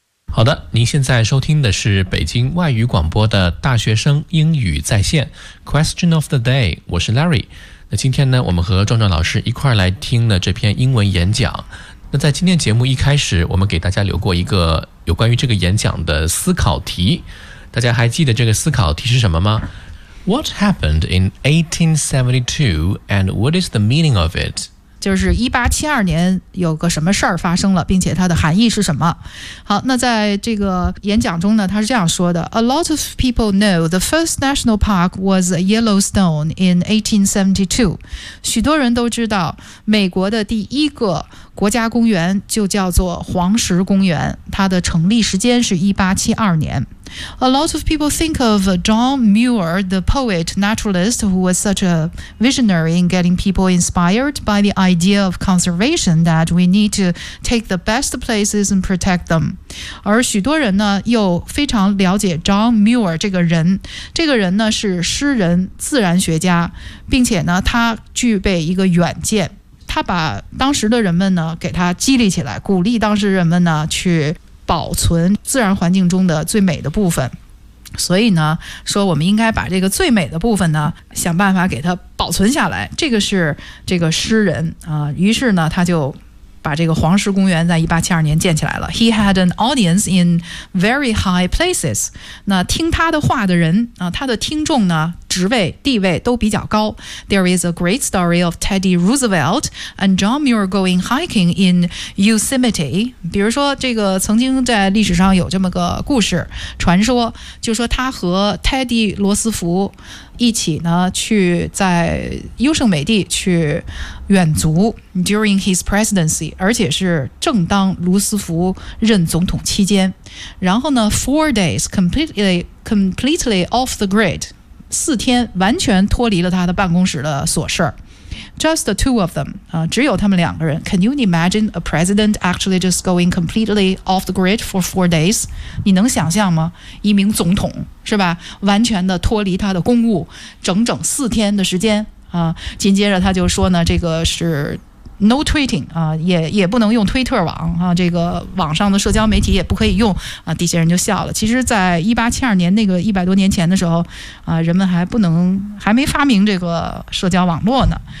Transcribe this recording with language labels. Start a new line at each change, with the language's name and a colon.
Chinese: 好的，您现在收听的是北京外语广播的大学生英语在线 Question of the Day， 我是 Larry。那今天呢，我们和壮壮老师一块来听了这篇英文演讲。那在今天节目一开始，我们给大家留过一个有关于这个演讲的思考题，大家还记得这个思考题是什么吗？
English: What happened in 1872 and what is the meaning of it？
Chinese: 就是1872年有个什么事儿发生了，并且它的含义是什么。好，那在这个演讲中呢，他是这样说的，
English: A lot of people know the first national park was Yellowstone in 1872.
Chinese: 许多人都知道美国的第一个国家公园就叫做黄石公园，它的成立时间是1872年。
English: A lot of people think of John Muir, the poet naturalist who was such a visionary in getting people inspired by the idea of conservation that we need to take the best places and protect them.
Chinese: 而许多人呢又非常了解 John Muir 这个人，这个人呢是诗人、自然学家，并且呢他具备一个远见，他把当时的人们呢给他激励起来，鼓励当时人们呢去保存自然环境中的最美的部分，所以呢说我们应该把这个最美的部分呢想办法给它保存下来，这个是这个诗人啊、于是呢他就把这个黄石公园在1872年建起来了。
English: He had an audience in very high places.
Chinese: 那听他的话的人、他的听众呢职位地位都比较高。
English: There is a great story of Teddy Roosevelt and John Muir going hiking in Yosemite.
Chinese: 比如说这个曾经在历史上有这么个故事传说，就说他和 Teddy 罗斯福一起呢去在优胜美地去远足
English: during his presidency，
Chinese: 而且是正当卢斯福任总统期间，然后呢
English: four days completely off the grid，
Chinese: 四天完全脱离了他的办公室的琐事。
English: Just the two of them、
Chinese: 只有他们两个人。
English: Can you imagine a president actually just going completely off the grid for four days?
Chinese: 你能想象吗？一名总统是吧，完全的脱离他的公务整整四天的时间、紧接着他就说呢，这个是
English: no tweeting、
Chinese: 也不能用推特网、这个网上的社交媒体也不可以用、底下人就笑了。其实在1872年那个100多年前的时候、人们还不能还没发明这个社交网络呢。